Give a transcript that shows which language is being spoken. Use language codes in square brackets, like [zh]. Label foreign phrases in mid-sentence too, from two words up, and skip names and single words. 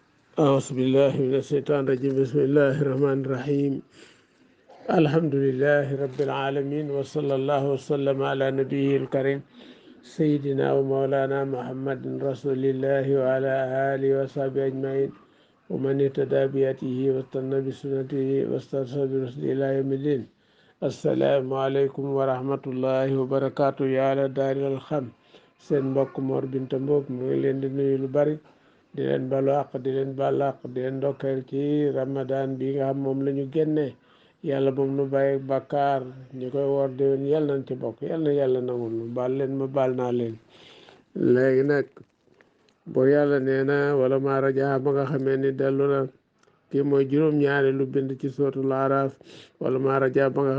[ar] أعوذ بالله من الشيطان الرجيم بسم الله الرحمن الرحيم الحمد لله رب العالمين وصلى الله وسلم على نبيه الكريم سيدنا ومولانا محمد رسول الله وعلى آله وصحبه أجمعين ومن اهتدى بهديه واستنى بسنته واسترشد برشده إلى يوم الدين السلام عليكم ورحمة الله وبركاته يا على دار الخم [wo] seen mbokk Mor Binta Mboob mu ngi leen di nuyu lu bari di leen balu àq di leen balu àq di leen ndokkeel ci ramadan bi nga xam moom la ñu génnee yàlla moom nu bàyyi bàkkaar ñu koy woor déwén yàlla nañ ci bokk yàlla na yàlla nangul nu baal leen ma baal naa leen léegi nag boo yàlla nee na wala maa rajaa ba nga xamee ni dellu na kii mooy juróom-ñaari lu bind ci sootul Araaf wala maa rajaa ba nga